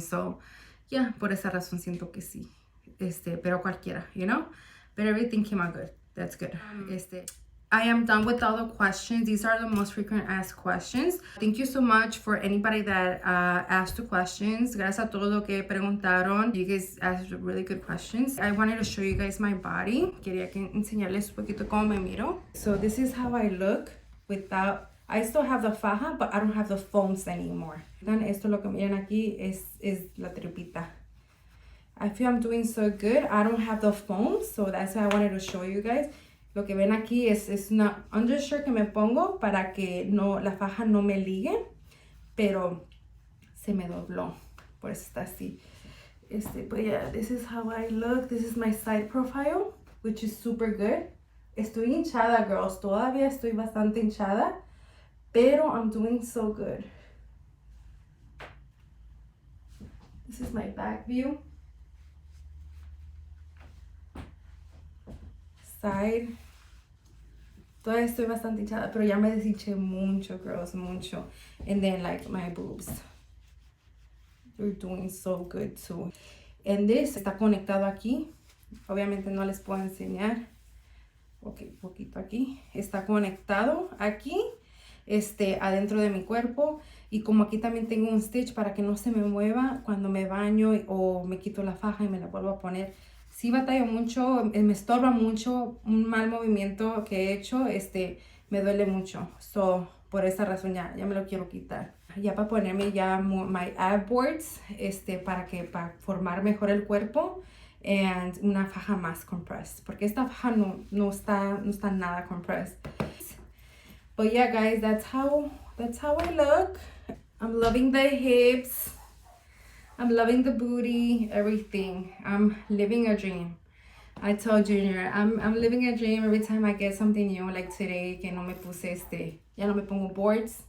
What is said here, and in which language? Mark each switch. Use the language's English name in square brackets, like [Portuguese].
[English] So, yeah, [Spanish] por esa razón siento que sí. Pero cualquiera, [English] you know. But everything came out good. That's good. I am done with all the questions. These are the most frequent asked questions. Thank you so much for anybody that asked the questions. [Spanish] Gracias a todos los que preguntaron. [English] You guys asked really good questions. I wanted to show you guys my body. [Spanish] Quería enseñarles un poquito cómo me miro. [English] So this is how I look without... I still have the faja, but I don't have the foams anymore. [Spanish] Esto lo que miran aquí es la tripita. [English] I feel I'm doing so good. I don't have the foams, so that's why I wanted to show you guys. [Spanish] Lo que ven aquí es una undershirt que me pongo para que la faja no me ligue, pero se me dobló, por eso está así. [English] But yeah, this is how I look. This is my side profile, which is super good. [Spanish] Estoy hinchada, girls. Todavía estoy bastante hinchada, pero [English] I'm doing so good. This is my back view. Side. [Spanish] Todavía estoy bastante hinchada, pero ya me deshinché mucho, girls, mucho. [English] And then, like, my boobs. They're doing so good, too. And this [Spanish] está conectado aquí. Obviamente no les puedo enseñar. Ok, poquito aquí. Está conectado aquí, adentro de mi cuerpo. Y como aquí también tengo un stitch para que no se me mueva cuando me baño o me quito la faja y me la vuelvo a poner. Sí batallo mucho, me estorba mucho, un mal movimiento que he hecho, me duele mucho. So, por esa razón ya me lo quiero quitar. Ya para ponerme ya [English] my ab boards, [Spanish] para formar mejor el cuerpo. and una faja más compressed, porque esta faja no está nada compressed. [English] But yeah, guys, that's how I look. I'm loving the hips. I'm loving the booty, everything. I'm living a dream. I told Junior, I'm living a dream every time I get something new, like today, [Spanish] que no me puse ya no me pongo boards.